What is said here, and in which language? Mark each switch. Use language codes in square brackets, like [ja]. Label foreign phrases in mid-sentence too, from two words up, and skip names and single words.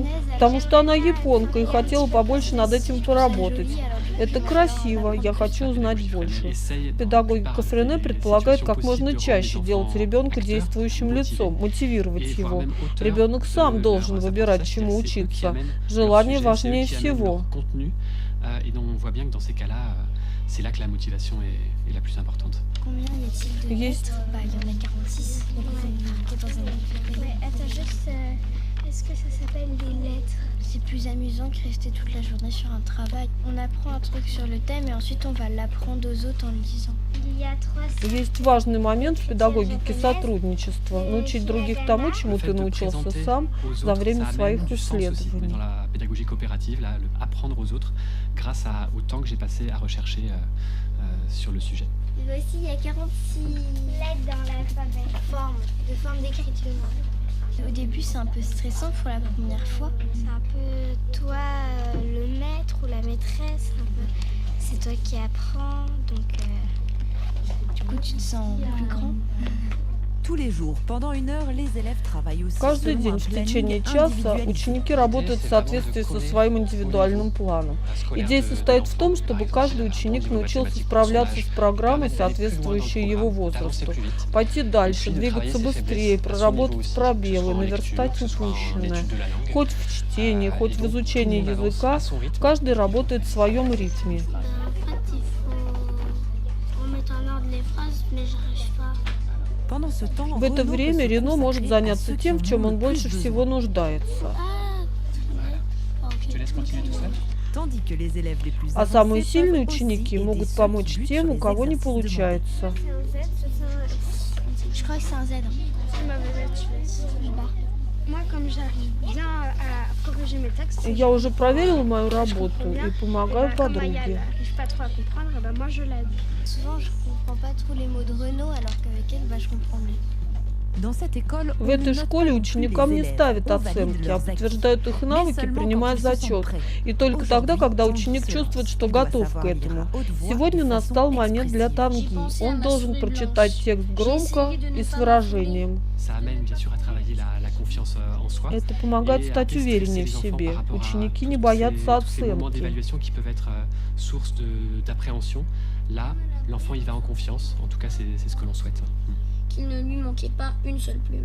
[ru] Потому что она японка и хотела побольше над этим поработать. Это красиво, я хочу узнать больше. Педагогика Френе предполагает как можно чаще делать ребенка действующим лицом, мотивировать его. Ребенок сам должен выбирать, чему учиться. Желание важнее всего. [fr] Et donc on voit bien que dans ces cas-là, c'est là que la motivation est la plus importante. Combien y a-t-il de lettres? Bah, il y en a 46. Donc on va marquer dans un livre. Mais attends juste, est-ce que ça s'appelle les lettres? C'est plus amusant que rester toute la journée sur un travail. On apprend un truc sur le thème et ensuite on va l'apprendre aux autres en le disant. Il y a 3 [ru] Есть важный момент в педагогике сотрудничества. Научить других тому, чему [fr] Le fait [ru] ты [fr] de [ru] научился [fr] présenter [ru] сам [fr] aux [ru] за [fr] autres, [ru] время [fr] ça [ru] своих [fr] amène du sens aussi [ru] исследований. [fr] dans la pédagogie coopérative, là, apprendre aux autres grâce au temps que j'ai passé à rechercher sur le sujet. Aussi, il y a 46 lettres dans l'alphabet. De forme d'écriture. Au début, c'est un peu stressant pour la première fois. C'est un peu toi, le maître ou la maîtresse. C'est toi qui apprends, donc du coup, tu te sens plus grand. Tous les jours, pendant 1 heure, les élèves travaillent aussi [ru] Каждый [fr] selon [ru] день [fr] un [ru] в [fr] planning [ru] течение часа [fr] individualisé. [ru] ученики работают в соответствии со своим индивидуальным планом. Идея состоит в том, чтобы каждый ученик научился справляться с программой, соответствующей его возрасту, пойти дальше, двигаться быстрее, проработать пробелы, наверстать упущенное. Хоть в чтении, хоть в изучении языка, каждый работает в своем ритме. [fr] Pendant ce temps, [ru] В это [fr] Renaud [ru] время [fr] peut se [ru] Рено может [fr] consacrer à [ru] заняться [fr] ceux qui [ru] тем, в [fr] en [ru] чем [fr] ont [ru] он [fr] le [ru] больше [fr] plus [ru] всего [fr] besoin. [ru] нуждается. [fr] Je te laisse continuer tout seul. Tandis que les élèves les plus [ru] А самые [fr] avancés [ru] сильные [fr] peuvent [ru] ученики [fr] aussi [ru] могут [fr] aider [ru] помочь [fr] ceux qui [ru] тем, у [fr] butent [ru] кого [fr] sur les [ru] не [fr] exercices demandés. [ru] получается. [fr] Je crois que c'est un Z. C'est une mauvaise lettre, je barre. Moi, comme j'arrive bien à corriger mes textes, [ru] Я уже проверила мою работу и помогаю подруге. [fr] n'arrive pas trop à comprendre, moi je l'aide. Souvent, je comprends pas trop les mots de Renaud, alors qu'avec elle, je comprends mieux. Dans cette école, [ru] В [fr] on ne [ru] этой [fr] note [ru] школе [fr] pas non plus [ru] ученикам [fr] les [ru] не [fr] élèves, [ru] ставят [fr] on valide [ru] оценки, а [fr] leurs acquis. [ru] подтверждают их [fr] Mais [ru] навыки, [fr] seulement [ru] принимая [fr] quand ils se sentent [ru] зачет. [fr] prêts. [ru] И только тогда, [fr] Aujourd'hui, [ru] когда [fr] Tanguy [ru] ученик [fr] se [ru] чувствует, [fr] lance. [ru] что [fr] Il doit [ru] готов [fr] savoir [ru] к [fr] lire [ru] этому. [fr] à haute voix [ru] Сегодня [fr] de façon [ru] настал момент для [fr] expressive. [ru] Танги. Он должен прочитать текст громко и с выражением. [fr] Ça amène bien sûr à travailler la confiance en soi. [ru] Это помогает [fr] Et à [ru] стать [fr] déstresser [ru] увереннее [fr] les [ru] в [fr] enfants [ru] себе. [fr] par rapport à [ru] Ученики [fr] tous [ru] не боятся [fr] ces moments [ru] оценки. [fr] d'évaluation qui peuvent être source d'appréhension. Là, l'enfant il va en confiance. En tout cas, c'est ce que l'on souhaite. Qu'il ne lui manquait pas une seule plume.